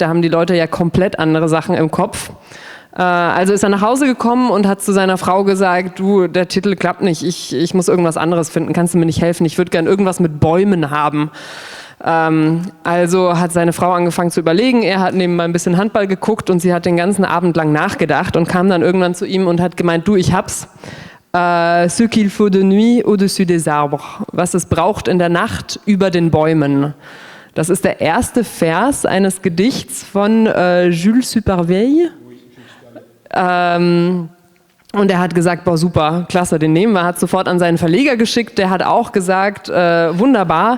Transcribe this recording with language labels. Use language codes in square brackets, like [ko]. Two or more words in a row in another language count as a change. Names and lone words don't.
[de] Da haben die Leute ja komplett andere Sachen im Kopf. Also ist er nach Hause gekommen und hat zu seiner Frau gesagt, du, der Titel klappt nicht, ich muss irgendwas anderes finden, kannst du mir nicht helfen? Ich würde gern irgendwas mit Bäumen haben. Also hat seine Frau angefangen zu überlegen, er hat nebenbei ein bisschen Handball geguckt und sie hat den ganzen Abend lang nachgedacht und kam dann irgendwann zu ihm und hat gemeint, du, ich hab's. [fr] Ce qu'il faut de nuit au-dessus des arbres. [de] Was es braucht in der Nacht über den Bäumen. Das ist der erste Vers eines Gedichts von Jules Supervielle. Und er hat gesagt, boah, super, klasse, den nehmen wir. Hat sofort an seinen Verleger geschickt. Der hat auch gesagt, wunderbar.